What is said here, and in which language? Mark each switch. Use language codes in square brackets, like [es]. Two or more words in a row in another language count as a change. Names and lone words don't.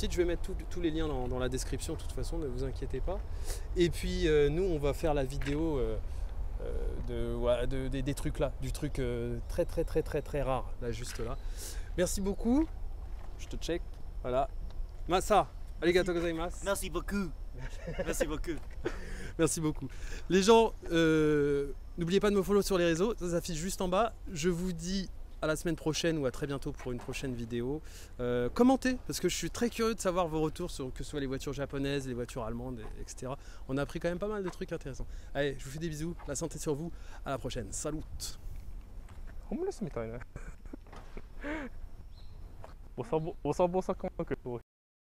[fr] Je vais mettre tous les liens dans la description de toute façon, ne vous inquiétez pas. Et puis nous, on va faire la vidéo des trucs là, du truc très rare, là juste là. Merci beaucoup. Je te check. Voilà. Massa. [ja] ありがとうございます. [fr] Merci beaucoup. Merci beaucoup. Merci beaucoup. Les gens, n'oubliez pas de me follow sur les réseaux, ça s'affiche juste en bas. Je vous dis à la semaine prochaine ou à très bientôt pour une prochaine vidéo. Commentez, parce que je suis très curieux de savoir vos retours sur que ce soit les voitures japonaises, les voitures allemandes, etc. On a appris quand même pas mal de trucs intéressants. Allez, je vous fais des bisous, la santé sur vous, à la prochaine. Salut. [ja] ホームレスみたいね。おさぼさ感覚。